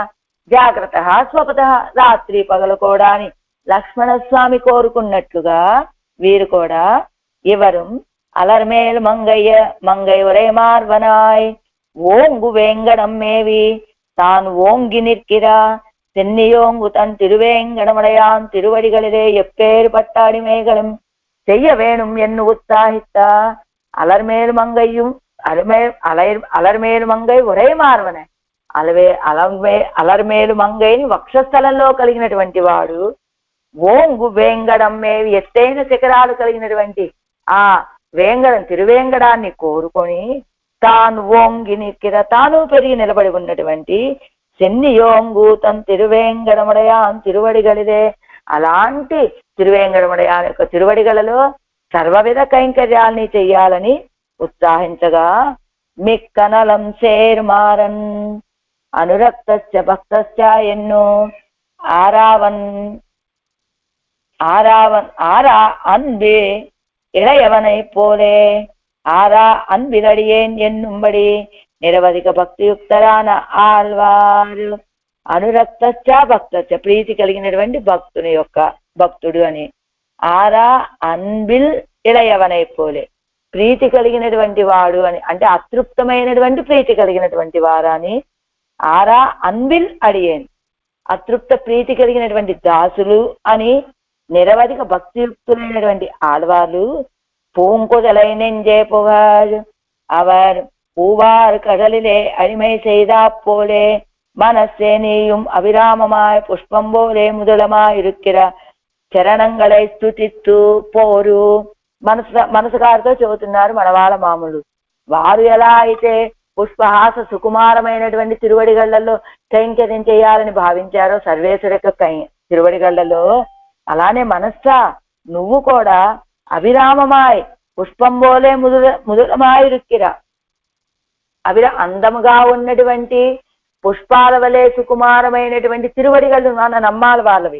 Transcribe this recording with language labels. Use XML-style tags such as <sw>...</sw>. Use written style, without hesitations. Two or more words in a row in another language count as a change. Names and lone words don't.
<te>జాగ్రత్త స్వపత రాత్రి పగలు కూడా అని లక్ష్మణస్వామి కోరుకున్నట్లుగా వీరు కూడా</te> <ta>ఇవரும் அலர்மேல் மங்கை ஒரே மார்வனாய் ஓங்கு வேங்கடம் மேவி தானு ஓங்கி నిற்கிறா சென்னியோங்கு தன் திருவேங்கடமுடையான் திருவடிகளிலே எப்பேறு பட்டாடி மேகலும் செய்ய வேணும் என்று உற்சாகித்தா. அலர்மேல் மங்கையும் அலர்மேலு மங்கை ஒரே மார்வன</ta> <te>అలర్మేలు మంగైని వక్షస్థలంలో కలిగినటువంటి వాడు</te> <ta>ஓங்கு வேங்கடம்</ta> <te>మేవి ఎత్తైన శిఖరాలు కలిగినటువంటి ఆ వేంగడం తిరువేంగడాన్ని కోరుకొని తాను ఓంగి నిற்கிற తాను పెరిగి నిలబడి ఉన్నటువంటి</te> <ta>சென்னியோங்கு தன் திருவேங்கடமுடையான் திருவடிகளிலே</ta> <te>అలాంటి తిరువేంగడముడయాన్ యొక్క తిరువడిగలలో సర్వవిధ కైంకర్యాల్ని చెయ్యాలని ఉత్సాహించగా</te> <ta>மிக்கநலம் சேர்மாறன்</ta> <sa>అనురక్తశ్చ భక్తశ్చ</sa> <te>ఎన్నో</te> <ta>ஆரா அன்பே இளையவனை போலே ஆரா அன்பிலடியேன் என்னும்படி</ta> <te>నిరవధిక భక్తియుక్తరాన ఆళ్వారు.</te> <sa>అనురక్తశ్చ భక్తశ్చ</sa> <te>ప్రీతి కలిగినటువంటి భక్తుడు అని.</te> <ta>ஆரா அன்பில் இளையவனை போலே</ta> <te>ప్రీతి కలిగినటువంటి వాడు అని అంటే అతృప్తమైనటువంటి ప్రీతి కలిగినటువంటి వారాని.</te> <ta>ஆரா அன்பில் அடியேன்</ta> <te>అతృప్త ప్రీతి కలిగినటువంటి దాసులు అని. నిరవధిక భక్తియుక్తులైనటువంటి ఆళ్వార్లు</te> <ta>பூங்குதலை நெஞ்சே புகார் அவர் பூவார் கடலிலே அடிமை செய்தா போலே மனசே நீயும் அபிராமமாய் புஷ்பம் போலே முதலமாயிருக்கிற சரணங்களை ஸ்துதித்து போரு.</ta> <te>మనసు గారితో చెబుతున్నారు మనవాళ్ళ మామూలు. వారు ఎలా అయితే పుష్పహాస సుకుమారమైనటువంటి తిరువడిగళ్లలో కైంకర్యం చేయాలని భావించారో సర్వేశ్వర యొక్క తిరువడిగళ్లలో, అలానే మనస్సా నువ్వు కూడా</te> <ta>அபிராமமாய் புஷ்பம் போலே முதலமாயிருக்கிற</ta> <te>అందముగా ఉన్నటువంటి పుష్పాల వలె సుకుమారమైనటువంటి తిరువడిగళ్ళు మన నమ్మాలి వాళ్ళవి.</te>